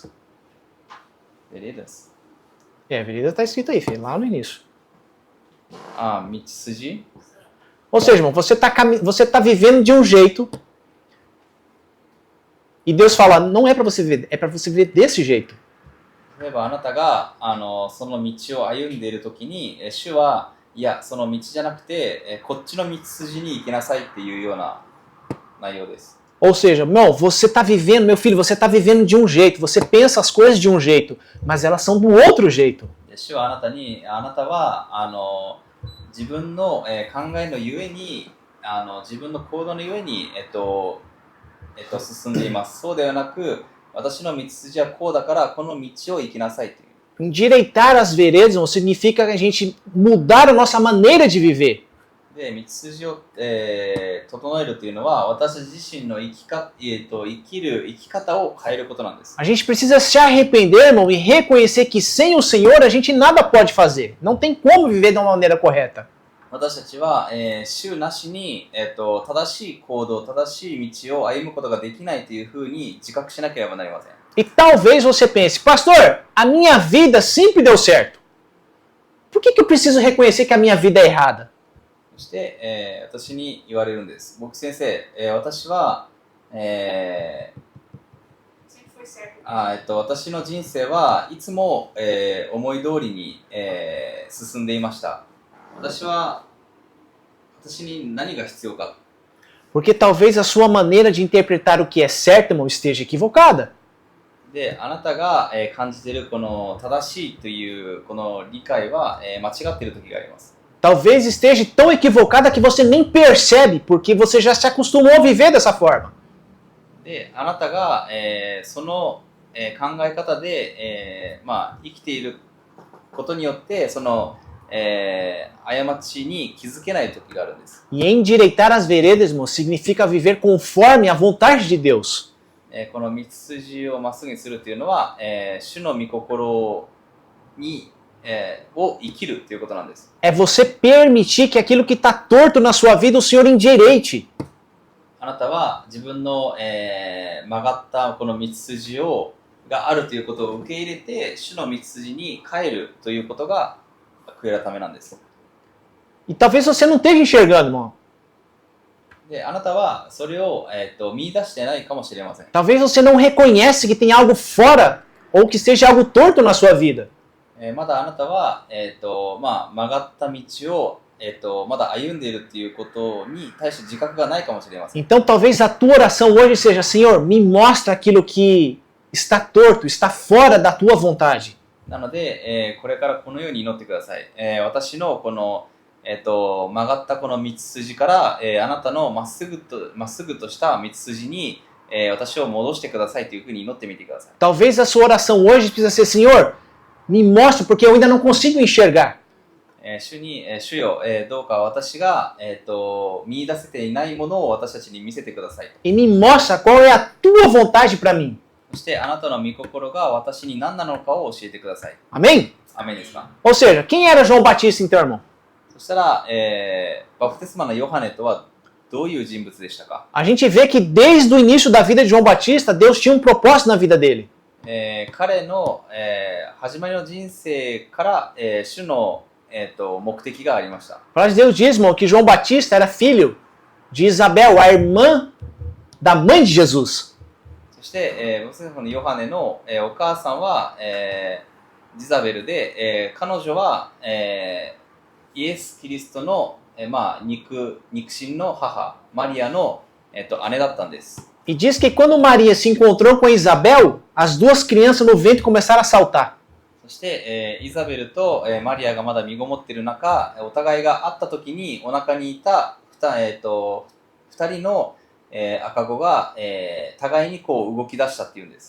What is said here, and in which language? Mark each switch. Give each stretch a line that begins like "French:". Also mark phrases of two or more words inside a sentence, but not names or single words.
Portuguese: Veredas? Vereda está escrito aí, Fê, lá no início.
Japanese: 道筋?
Portuguese: Ou seja, irmão, você tá vivendo de um jeito e Deus fala, não é para você viver, é para você viver desse jeito.
Japanese: 例えばあなたがその道を歩んでいるときに、主はいや、その道じゃなくて、こっちの道筋に行きなさいっていうような内容です。
Portuguese: Ou seja, irmão, você está vivendo, meu filho, você está vivendo de um jeito, você pensa as coisas de um jeito, mas elas são do outro jeito.
Japanese: 主はあなたは自分の、考えのゆえに自分の行動のゆえに、進んでいます。そうではなく、私の道筋はこうだからこの道を行きなさいという。
Portuguese: Endireitar as veredas não significa a gente mudar a nossa maneira de viver.
Japanese: で、道筋を、整えるというのは私自身の生き方を変えることなんです。
Portuguese: A gente precisa se arrepender, irmão, e reconhecer que sem o Senhor a gente nada pode fazer. Não tem como viver de uma maneira correta.
Japanese: 私たちは、主なしに、正しい行動、正しい道を歩むことができないというふうに自覚しなければなりません。
Portuguese: E talvez você pense, pastor, a minha vida sempre deu certo. Por que eu preciso reconhecer que a minha vida é errada?
Japanese: そして、私に言われるんです。僕先生、私は、私の人生はいつも、思い通りに、進んでいました。私に何が必要か。
Portuguese: Porque talvez a sua maneira de interpretar o que é certo, irmão, esteja equivocada.
Japanese: で、あなたが、感じているこの正しいというこの理解は、間違っている時があります。
Portuguese: Talvez esteja tão equivocada que você nem percebe, porque você já se acostumou a viver dessa forma.
Japanese: で、あなたが、その、考え方で、生きていることによってその、過ちに気づけない時があるんです。
Portuguese: E endireitar as veredas, irmão, significa viver conforme a vontade de Deus.
Japanese: この道筋をまっすぐにするというのは、主の御心に、を生きるということなんです。
Portuguese: É você permitir que aquilo que está torto na sua vida o Senhor endireite.
Japanese: なたは自分の、曲がったこの道筋があるということを受け入れて、主の道筋に帰るということが悔い改めなんです。
Portuguese: E talvez você não esteja enxergando, irmão.
Japanese: で、あなたはそれを、見出してないかもしれません。
Portuguese: Talvez você não reconhece que tem algo fora ou que seja algo torto na sua vida.
Japanese: まだあなたは、曲がった道を、まだ歩んでいるということに対して自覚がないかもしれません。
Portuguese: Então talvez a tua oração hoje seja: Senhor, me mostra aquilo que está torto, está fora da tua vontade.
Japanese: なので、これからこのように祈ってください。私のこの、曲がったこの道筋から、あなたのまっすぐとした道筋に、私を戻してくださいというふうに祈ってみてください。
Portuguese: Talvez a sua oração hoje precisa ser: Senhor, me mostra porque eu ainda não consigo enxergar.
Japanese: 主よ、どうか私が、見出せていないものを私たちに見せてください。
Portuguese: E me mostra qual é a tua vontade para mim.
Japanese: そしてあなたの御心が私に何なのかを教えてください。
Portuguese: Amém?
Japanese: アメンですか？
Portuguese: Ou seja, quem era João Batista então, irmão?
Japanese: そしたら、バプテスマのヨハネとはどういう人物でしたか？
Portuguese: A gente vê que desde o início da vida de João Batista, Deus tinha um propósito na vida dele.
Japanese: 彼の、始まりの人生から、主の、目的がありました。
Portuguese: A palavra de Deus diz, irmão, que João Batista era filho de Isabel, a irmã da mãe de Jesus.
Japanese: そして、バプテスマのヨハネの、お母さんは、ジザベルで、彼女は、イエス・キリストの、肉親の母、マリアの、姉だったんです。
Portuguese: E diz que quando Maria se encontrou com Isabel, as duas crianças no ventre começaram a saltar.
Japanese: そして、イザベルと、マリアがまだ身ごもっている中、お互いが会った時にお腹にいた2人の、赤子が、互いにこう動き出したっていうんです。